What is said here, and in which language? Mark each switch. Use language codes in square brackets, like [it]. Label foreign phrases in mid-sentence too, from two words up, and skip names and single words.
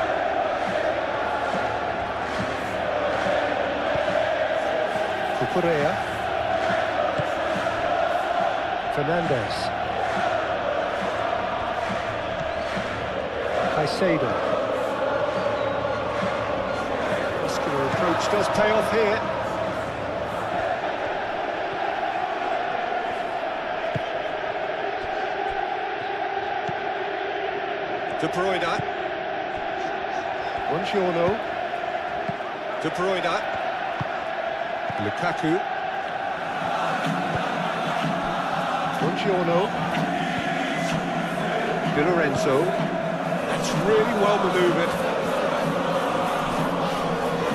[en] Cucurella. Fernandes. Caicedo. Muscular approach does pay off here. De Bruyne. [it] Buongiorno. [en] De Bruyne. Lukaku. [it] Buongiorno. [en] Di Lorenzo. That's really well manoeuvred.